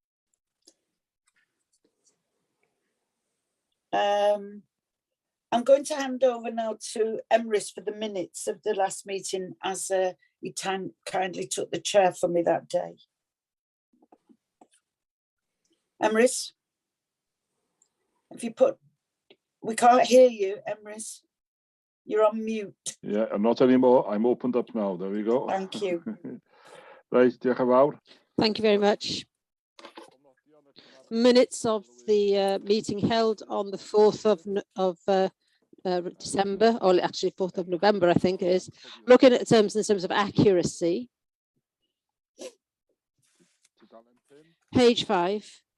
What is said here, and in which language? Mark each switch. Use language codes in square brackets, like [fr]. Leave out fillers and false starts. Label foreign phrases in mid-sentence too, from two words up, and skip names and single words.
[en] I'm going to hand over now to Emrys for the minutes of the last meeting, as he kindly took the chair for me that day. Emrys, if you we can't hear you, Emrys. You're on mute. Yeah, I'm not anymore. I'm opened up now. There we go. Thank you. Right, [cy] diolch yn fawr. [en] Thank you very much. Minutes of the meeting held on the 4th of December, or actually 4th of November, I think it is. Looking at terms in terms of accuracy. Page 5.